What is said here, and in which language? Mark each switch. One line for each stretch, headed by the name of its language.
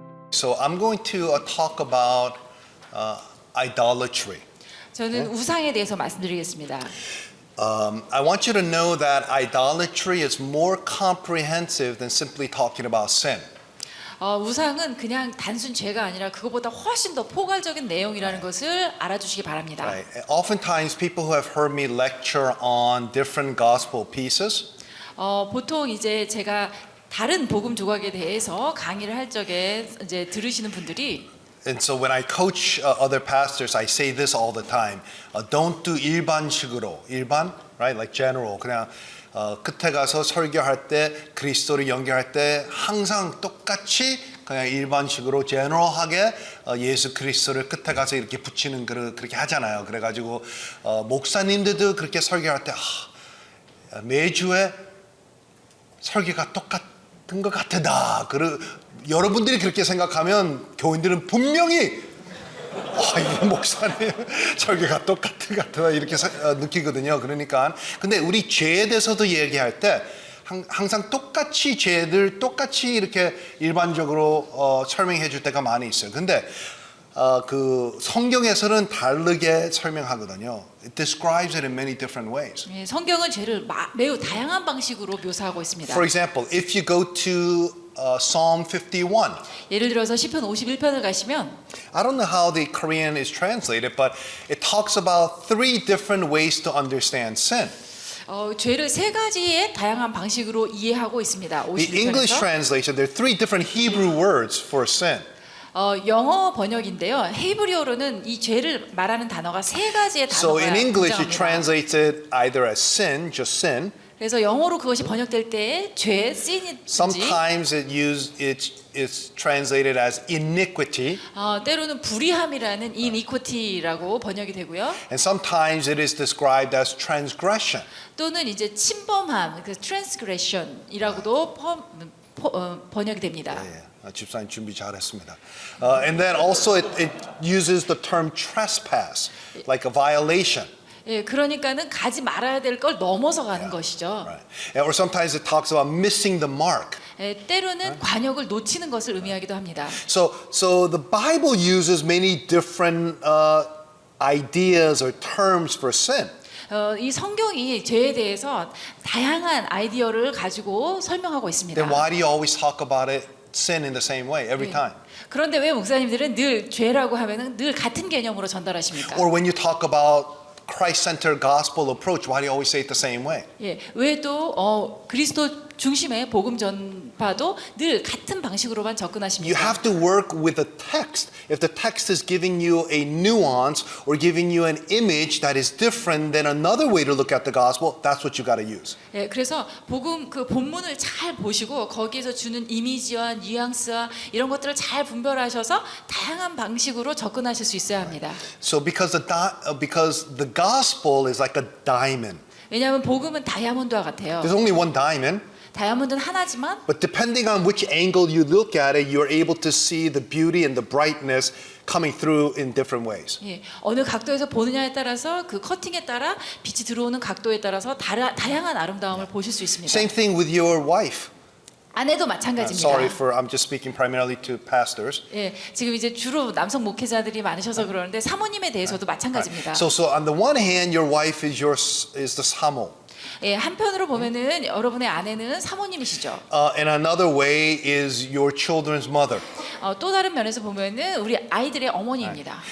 English: So I'm going to talk about idolatry.
Korean: 저는 우상에 대해서 말씀드리겠습니다.
English: I want you to know that idolatry is more comprehensive than simply talking about sin.
Korean: 우상은 그냥 단순 죄가 아니라 그것보다 훨씬 더 포괄적인 내용이라는 것을 알아주시기 바랍니다.
English: Right? Oftentimes, people who have heard me lecture on different gospel pieces,
Korean: 보통 이제 제가 다른 복음 조각에 대해서 강의를 할 적에 이제 들으시는 분들이
English: and so when I coach other pastors, I say this all the time: don't do
Korean: 일반식으로, 일반,
English: right? Like general.
Korean: 그냥 끝에 가서 설교할 때 그리스도를 연결할 때 항상 똑같이 그냥 일반식으로 제너럴하게 예수 그리스도를 끝에 가서 이렇게 붙이는 그렇게 하잖아요. 그래가지고 목사님들도 그렇게 설교할 때 매주에 설교가 똑같은 것 같다. 여러분들이 그렇게 생각하면 교인들은 분명히 이 목사님 설교가 똑같은 것 같다 이렇게 느끼거든요. 그러니까 근데 우리 죄에 대해서도 얘기할 때 항상 똑같이 죄들 똑같이 이렇게 일반적으로 설명해 줄 때가 많이 있어요. 근데 그 성경에서는 다르게 설명하거든요.
English: It describes it in many different ways.
Korean: 성경은 죄를 매우 다양한 방식으로 묘사하고 있습니다.
English: For example, if you go to Psalm 51.
Korean: 예를 들어서 시편 51편을 가시면
English: I don't know how the Korean is translated, but it talks about three different ways to understand sin.
Korean: 죄를 세 가지의 다양한 방식으로 이해하고 있습니다.
English: The English
Korean: 51편에서
English: translation, there are three different Hebrew words for sin.
Korean: 영어 번역인데요. 히브리어로는 이 죄를 말하는 단어가 세 가지의
English: So
Korean: 단어가
English: in English, it
Korean: 등장합니다.
English: translates it either as sin, just sin.
Korean: 그래서 영어로 그것이 번역될 때 죄, sin이든지
English: Sometimes it's translated as iniquity,
Korean: 때로는 불의함이라는 iniquity라고 번역이 되고요.
English: and sometimes it is described as transgression.
Korean: 또는 이제 침범함, 그 transgression이라고도 번역이 됩니다. 집사님 준비 잘했습니다.
English: And then also it uses the term trespass, like a violation.
Korean: 예, 그러니까는 가지 말아야 될 걸 넘어서 가는 것이죠.
English: Right. Or sometimes it talks about missing the mark.
Korean: 예, 때로는 관역을 놓치는 것을 의미하기도 합니다.
English: So the Bible uses many different ideas or terms for sin.
Korean: 이 성경이 죄에 대해서 다양한 아이디어를 가지고 설명하고 있습니다.
English: Then why do you always talk about it, sin in the same way every time?
Korean: 그런데 왜 목사님들은 늘 죄라고 하면은 늘 같은 개념으로 전달하십니까?
English: Or when you talk about Christ-centered gospel approach, why do you always say it the same way?
Korean: 예, 왜 또 그리스도 중심의 복음 전파도 늘 같은 방식으로만 접근하십니까?
English: You have to work with the text. If the text is giving you a nuance or giving you an image that is different than another way to look at the gospel, that's what you got to use.
Korean: 예, 그래서 복음 그 본문을 잘 보시고 거기에서 주는 이미지와 뉘앙스와 이런 것들을 잘 분별하셔서 다양한 방식으로 접근하실 수 있어야 합니다.
English: So because the gospel is like a diamond.
Korean: 왜냐하면 복음은 다이아몬드와 같아요.
English: There's only one diamond.
Korean: 다이아몬드는 하나지만
English: But depending on which angle you look at it, you're able to see the beauty and the brightness coming through in different ways.
Korean: 예, 어느 각도에서 보느냐에 따라서 그 커팅에 따라 빛이 들어오는 각도에 따라서 다양한 아름다움을 보실 수 있습니다.
English: Same thing with your wife.
Korean: 아내도 마찬가지입니다.
English: Sorry I'm just speaking primarily to pastors.
Korean: 예, 지금 이제 주로 남성 목회자들이 많으셔서 그러는데 사모님에 대해서도 마찬가지입니다.
English: So on the one hand, your wife is the 사모.
Korean: 예, 한편으로 보면은 여러분의 아내는 사모님이시죠.
English: And another way is your children's mother.
Korean: 또 다른 면에서 보면은 우리 아이들의 어머니입니다.